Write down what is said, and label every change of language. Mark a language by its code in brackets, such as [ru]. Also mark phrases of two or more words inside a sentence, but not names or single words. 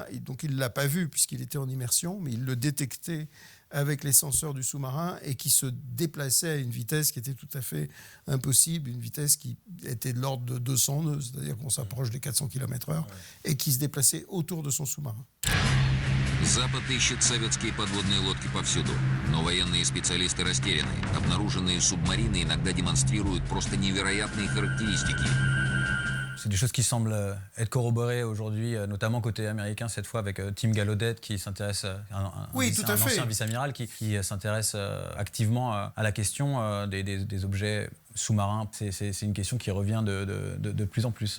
[fr] Et donc, il ne l'a pas vu puisqu'il était en immersion, mais il le détectait avec les senseurs du sous-marin et qui se déplaçait à une vitesse qui était tout à fait impossible, une vitesse qui était de l'ordre de 200 nœuds, c'est-à-dire qu'on s'approche des 400 km/h, et qui se déplaçait autour de son sous-marin. [ru] Запад ищет советские подводные лодки повсюду, но военные специалисты растеряны. Обнаруженные субмарины иногда демонстрируют просто невероятные характеристики. [fr] C'est des choses qui semblent être corroborées aujourd'hui, notamment côté américain, cette fois avec Tim Gallaudet, qui s'intéresse, un ancien vice-amiral, qui s'intéresse activement à la question des objets sous-marins. C'est une question qui revient de plus en plus.